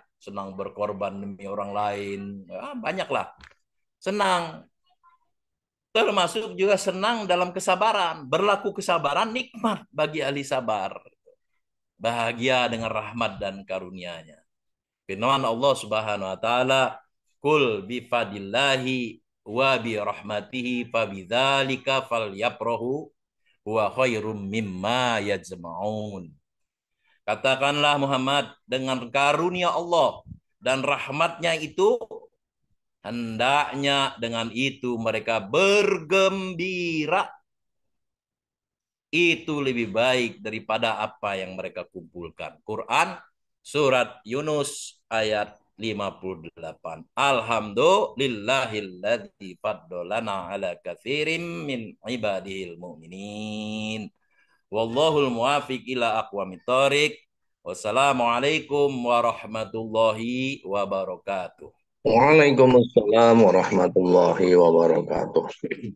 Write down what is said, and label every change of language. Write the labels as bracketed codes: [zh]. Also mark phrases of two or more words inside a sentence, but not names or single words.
[id] Senang berkorban demi orang lain. Ya, banyaklah. Senang. Termasuk juga senang dalam kesabaran. Berlaku kesabaran nikmat bagi ahli sabar. Bahagia dengan rahmat dan karunia-Nya. [ar] Firman Allah سبحانه وتعالى, "قل بفضل الله وبرحمته فبذلك فليفرحوا هو خير مما يجمعون." [id] Katakanlah Muhammad, dengan karunia Allah dan rahmatnya itu, hendaknya dengan itu mereka bergembira. Itu lebih baik daripada apa yang mereka kumpulkan. Quran surat Yunus ayat 58. [ar] الحمد لله الذي فضلنا على كثير من عباده المؤمنين. والله الموفق إلى أقوم الطريق. والسلام عليكم ورحمة الله وبركاته. وعليكم السلام ورحمة الله وبركاته.